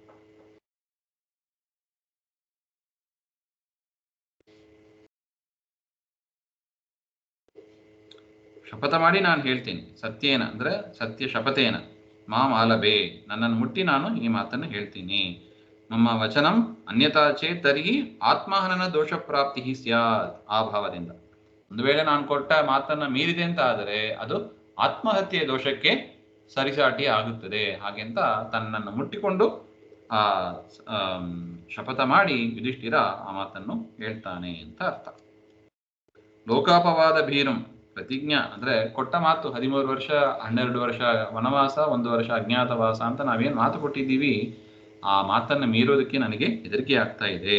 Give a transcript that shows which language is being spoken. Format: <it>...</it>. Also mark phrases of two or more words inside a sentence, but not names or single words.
<kn>ಶಪಥ ಮಾಡಿ ನಾನು ಹೇಳ್ತೀನಿ. ಸತ್ಯೇನ ಅಂದ್ರೆ</kn> <sa>ಸತ್ಯ ಶಪಥೇನ, ಮಾಂ ಆಲಭೆ,</sa> <kn>ನನ್ನನ್ನು ಮುಟ್ಟಿ ನಾನು ಈ ಮಾತನ್ನು ಹೇಳ್ತೀನಿ.</kn> <sa>ನಮ್ಮ ವಚನಂ ಅನ್ಯತಾ ಚೇತ್ ತರ್ಹಿ ಆತ್ಮಹನನ ದೋಷ ಪ್ರಾಪ್ತಿ ಸ್ಯಾತ್.</sa> <kn>ಆ ಭಾವದಿಂದ ಒಂದು ವೇಳೆ ನಾನು ಕೊಟ್ಟ ಮಾತನ್ನ ಮೀರಿದೆ ಅಂತ ಆದರೆ ಅದು ಆತ್ಮಹತ್ಯೆಯ ದೋಷಕ್ಕೆ ಸರಿಸಾಟಿ ಆಗುತ್ತದೆ. ಹಾಗೆಂತ ತನ್ನನ್ನು ಮುಟ್ಟಿಕೊಂಡು ಆ ಶಪಥ ಮಾಡಿ ಯುಧಿಷ್ಠಿರ ಆ ಮಾತನ್ನು ಹೇಳ್ತಾನೆ ಅಂತ ಅರ್ಥ.</kn> <sa>ಲೋಕಾಪವಾದ ಭೀರಂ ಪ್ರತಿಜ್ಞಾ</sa> <kn>ಅಂದ್ರೆ ಕೊಟ್ಟ ಮಾತು 13 ವರ್ಷ 12 ವರ್ಷ ವನವಾಸ, 1 ವರ್ಷ ಅಜ್ಞಾತವಾಸ ಅಂತ ನಾವೇನು ಮಾತು ಕೊಟ್ಟಿದ್ದೀವಿ, ಆ ಮಾತನ್ನು ಮೀರೋದಕ್ಕೆ ನನಗೆ ಹೆದರಿಕೆ ಆಗ್ತಾ ಇದೆ.</kn>